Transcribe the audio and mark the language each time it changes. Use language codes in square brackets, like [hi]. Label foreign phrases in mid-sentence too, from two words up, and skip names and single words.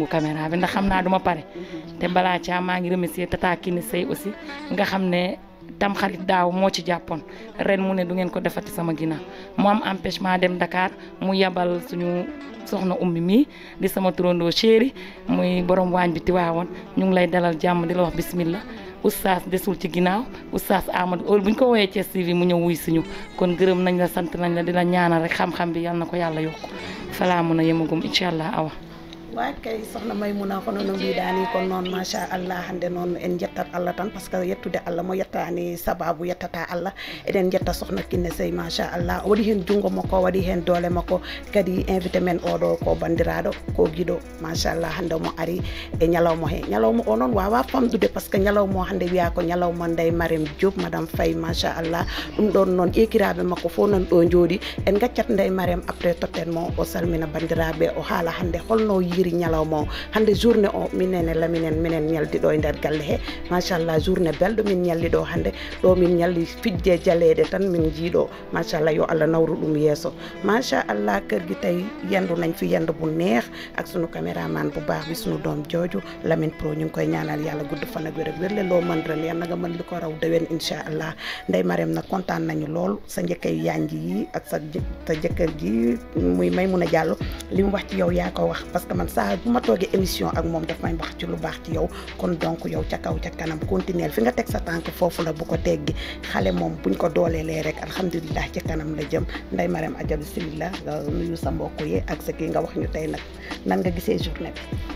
[wo] caméra bi ndax xam naa duma pare te balaa caa maa ngi remercier Tata Kine Sey aussi nga xam ne tam xarit daaw moo ci jàppoon ren mu ne du ngeen ko defati sama ginnaaw mu am empêchement dem Dakar mu yabal suñu soxna ummi mii di sama turandoo chéri muy borom waañ bi Tiwaawoon ñu ngi lay dalal jàmm di la wax bismillah oustaz desul ci ginnaaw oustaz Amadou heure bu ñu ko woowee Thiès TV mu ñëw wuy suñu kon gërëm nañ la sant nañ la di la ñaanal rek xam-xam bi yal na ko yàlla yokk falaa mun a yemagum incha allah awa [ff] wa kay soxna Maymuna kono no mbiɗani ko noon machallah hande noon en jettat Allah tan [fr] par ce que [ff] yettude Allah mo yettani sababu yettata Allah eɗen jetta sohna Kine Sey machallah waɗi hen jungo makko waɗi hen doole makko kadi invité men oɗo ko bandiraɗo ko guiɗo machallah hande mo ari e ñalawma he ñalawma o noon wawa famɗude [fr] par ce que [ff] ñalawma o hande wiya ko ñalawma Ndeye Marème Diop madame Faye machallah ɗum ɗon noon ƴekiraɓe makko fo nan ɗo jooɗi en gaccat Ndeye Marème après totten mo o salmina bandiraɓe o haala hande holno yiri ñalawma o hande journée o minene laminen minen ñaldi ɗo e nder galle he machallah journée belɗo min ñalli ɗo hande ɗo min ñalli fijje jaleɗe tan min jiiɗo machallah yo Allah nawru ɗum yeeso [wo] machallah kër gi tay yendu nañ fi yendu bu neex ak sunu caméraman bu baax bi sunu doom jooju Lamine Pro ñu ngi koy ñaanal yàlla gudd fan ak wér ak wérle loo mën ren yàlla nga mën li ko raw déwén inchallah Ndeye Marème nag kontaan nañu lool sa njëkkay yanji yi ak sa jëkkër ji muy Maymuna Diallo li mu wax ci yow yaa ko wax [fr] parce que [wo] man saa bu ma toogee émission ak moom daf may wax ci lu baax ci yow kon donc yow ca kaw ca kanam continuer fi nga teg sa tànk foofu la bu ko teggi xale moom buñ ko dooleelee rek alhamdulilah ci kanam la jëm Ndeye Marème aja bismillah nga nuyu sa mbokk yi ak sa kii nga wax ñu tey nag nan nga gisee journée bi.